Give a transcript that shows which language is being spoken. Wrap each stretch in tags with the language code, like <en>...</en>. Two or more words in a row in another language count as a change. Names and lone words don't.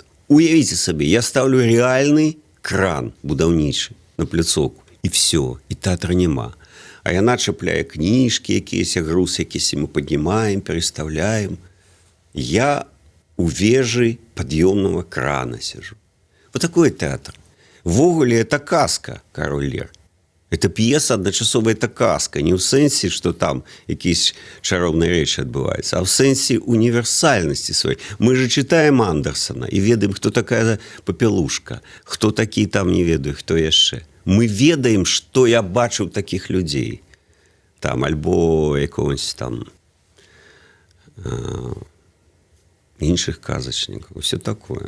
<be>Уявіце сабе, я ставлю рэальны кран будаўнічы на пляцоўку, і все, і тэатра няма. А яна чапляе кніжкі, якіяся груз, якіся мы паднімаем, перастаўляем. Я у вежы пад'ёмнага крана сижу.</be> <ru>Вот такой театр. Ввогуле, это казка, «Король Лир». Это п'еса</ru> <be>адначасова,</be> <ru>это казка.</ru> <be>Не ў сэнсе, што там якісь чароўныя рэчы адбываюцца, а ў сэнсе універсальнасці сваёй.</be> <ru>Мы же читаем</ru> <be>Андерсона і ведаем, хто такая Папелушка, хто такі там, не ведаю, хто яшчэ. Мы ведаем, што я бачыў такіх людзей. Там, альбо якогось там іншых казачнікаў,</be> <ru>все такое.</ru>